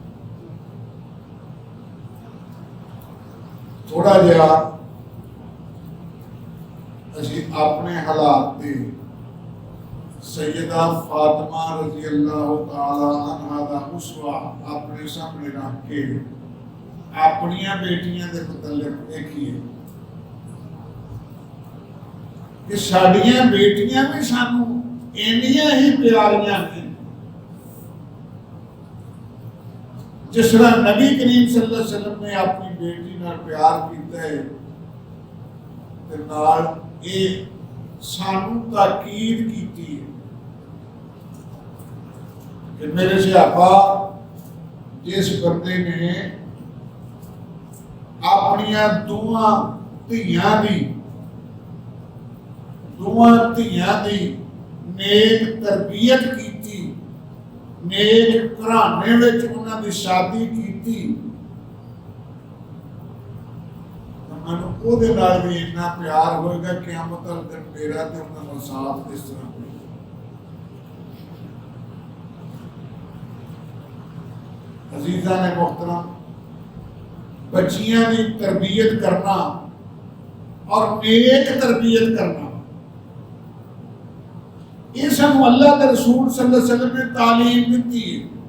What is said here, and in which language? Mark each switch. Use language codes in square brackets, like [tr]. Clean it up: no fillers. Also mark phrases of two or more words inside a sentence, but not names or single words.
[pa] تھوڑا جہا اسی اپنے حالات دے سیدہ فاطمہ [ar] رضی اللہ تعالی عنہا [pa] دا اسوہ اپنے سامنے رکھ کے اپنیاں بیٹیاں دے متعلق دیکھیے کہ ساڈیاں بیٹیاں بھی سانو اینیاں ہی پیاریاں ہیں جس طرح نبی کریم [ar] صلی اللہ علیہ وسلم [pa] نے اپنی بیٹی نال پیار کیتا ہے تے نال اے سانو تاکید کیتی ہے کہ میرے صحابہ جس بندے نے اپنیاں دوواں دھیاں دی نیک تربیت کیتی، نیک گھرانے وچ انہاں دی شادی کیتی، مینوں او دے نال بھی اتنا پیار ہوئے گا قیامت والے دن میرا تے انہاں دا ساتھ اس طرح ہوئے گا. [ur] عزیزان محترم، بچیاں دی تربیت کرنا اور نیک تربیت کرنا یہ سب اللہ کے رسول [ar] صلی اللہ علیہ وسلم [ur] نے تعلیم دیتی ہے.